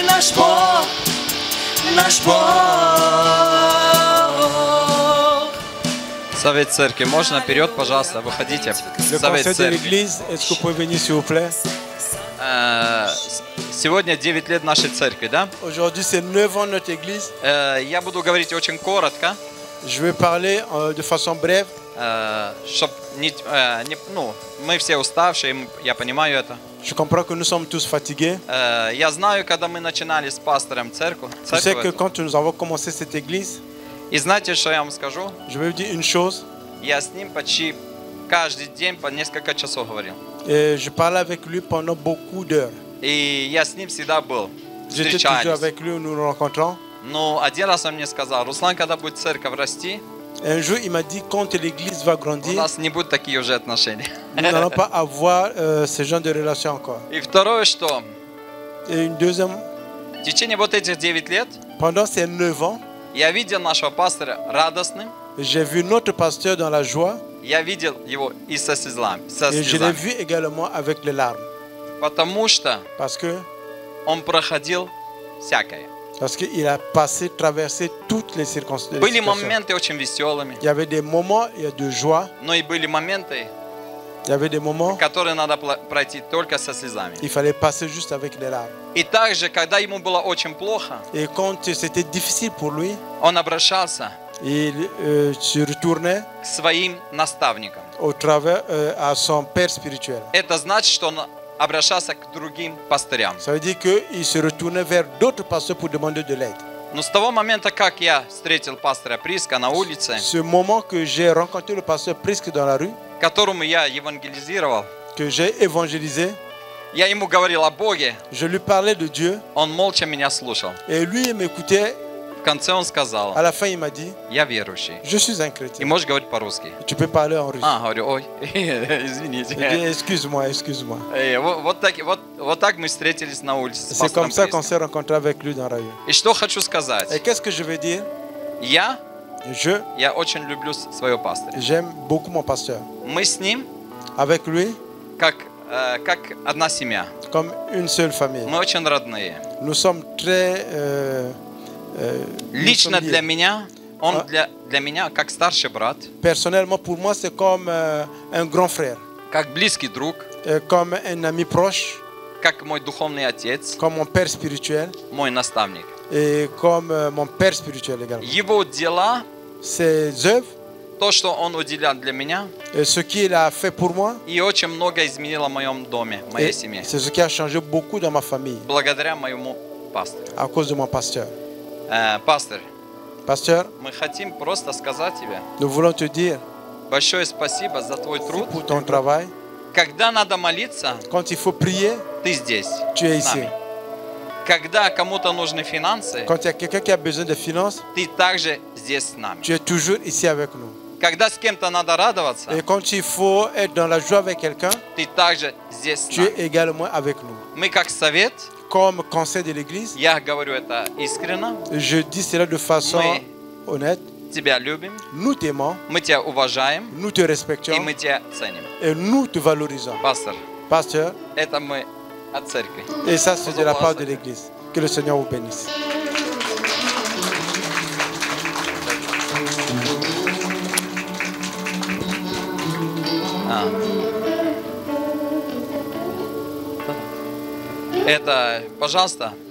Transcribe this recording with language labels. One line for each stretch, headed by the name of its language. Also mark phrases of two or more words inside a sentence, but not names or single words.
Russian: Наш Бог, наш Бог. Совет церкви, можно вперед, пожалуйста, выходите. Совет церкви. Сегодня 9 лет нашей церкви, да?
French: Aujourd'hui, c'est 9 ans notre église.
Russian: Я буду говорить очень коротко.
French: Je vais parler de façon brève.
Russian: Чтоб мы все уставшие, я понимаю это.
French: Je comprends que nous sommes tous fatigués.
Russian: Я знаю, когда мы начинали с пастором церковь.
French: Je sais que quand nous avons commencé cette église.
Russian: И знаете, что я вам скажу?
French: Je vais vous dire une chose.
Russian: Я с ним почти каждый день по несколько часов говорил.
French: Et je parlais avec lui pendant beaucoup d'heures.
Russian: И я с ним всегда был.
French: J'étais toujours avec lui, nous nous rencontrons.
Russian: Но один раз он мне сказал: Руслан, когда будет церковь расти,
French: un jour, il m'a dit quand l'église va grandir,
Russian: у нас не будут такие уже отношения.
French: Nous n'allons pas avoir ce genre de relation encore.
Russian: И второе, что
French: Et une deuxième,
Russian: в течение вот этих 9 лет
French: pendant ces 9 ans,
Russian: я видел нашего пастора радостным.
French: J'ai vu notre pasteur dans la joie.
Russian: Я видел его и со слезами.
French: Et je l'ai vu également avec les larmes.
Russian: Потому что
French: Parce que
Russian: он проходил всякое.
French: Parce qu'il a passé, traversé toutes les circonstances.
Russian: Были моменты очень веселыми.
French: Il y avait des moments de joie.
Russian: Но и были моменты,
French: il y avait des moments,
Russian: которые надо пройти только со слезами.
French: Il fallait passer juste avec les larmes.
Russian: И также, когда ему было очень плохо,
French: et quand c'était difficile pour lui,
Russian: он обращался
French: il se retournait
Russian: к своим наставникам.
French: Au travers à son père spirituel.
Russian: Это значит, что он обращался к другим пастырям.
French: Ça veut dire qu'il se retournait vers d'autres pasteurs pour demander de l'aide.
Russian: Но с того момента, как я встретил пастора Приска на улице,
French: ce moment que j'ai rencontré le pasteur Prisk dans la rue,
Russian: которому я евангелизировал,
French: que j'ai évangélisé,
Russian: я ему говорил о Боге,
French: je lui parlais de Dieu,
Russian: он молча меня слушал.
French: Et lui, il m'écoutait.
Russian: В конце он сказал:
French: à la fin, il m'a dit,
Russian: я верующий.
French: Je suis un chrétien.
Russian: И можешь говорить по-русски.
French: Tu peux parler en russe.
Russian: Говорю, ой, извините.
French: Excuse-moi, excuse-moi.
Russian: Вот так мы встретились на улице.
French: C'est comme ça qu'on s'est rencontrés avec lui dans la rue.
Russian: И что хочу сказать?
French: Et qu'est-ce que je veux dire?
Russian: Я очень люблю своего пастора.
French: J'aime beaucoup mon pasteur.
Russian: Мы с ним,
French: avec lui,
Russian: как одна семья.
French: Comme une seule famille.
Russian: Мы очень родные.
French: Nous sommes très
Russian: лично для меня, он для меня как старший брат.
French: Personnellement, pour moi, c'est comme un grand frère.
Russian: Как близкий друг.
French: Comme un ami proche.
Russian: Как мой духовный отец.
French: Comme mon père spirituel.
Russian: Мой наставник.
French: Et comme mon père spirituel également.
Russian: Его дела,
French: ses œuvres,
Russian: то, что он уделял для меня,
French: et ce qu'il a fait pour moi,
Russian: и очень много изменило в моем доме, в моей семье.
French: C'est ce qui a changé beaucoup dans ma famille.
Russian: Благодаря моему пастору.
French: À cause de mon pasteur.
Russian: Пастор, мы хотим просто сказать тебе,
French: nous voulons te dire,
Russian: большое спасибо за твой труд.
French: Pour ton travail.
Russian: Когда надо молиться,
French: quand il faut prier,
Russian: ты здесь.
French: Tu es ici.
Russian: Когда кому-то нужны финансы,
French: quand il y a quelqu'un qui a besoin de finances,
Russian: ты также здесь с нами.
French: Tu es toujours ici avec nous.
Russian: Когда с кем-то надо радоваться,
French: et quand il faut être dans la joie avec quelqu'un,
Russian: ты также здесь с
French: Tu
Russian: нами.
French: es également avec nous.
Russian: Мы как совет,
French: comme conseil de l'église,
Russian: я говорю это искренне,
French: je dis cela de façon honnête,
Russian: тебя любим,
French: nous t'aimons,
Russian: мы тебя уважаем,
French: nous te respectons,
Russian: и мы тебя ценим.
French: et nous te valorisons. Pasteur,
Russian: это мы от церкви.
French: Et ça, c'est de la part de l'église. Que le Seigneur vous bénisse.
Russian: Это, пожалуйста.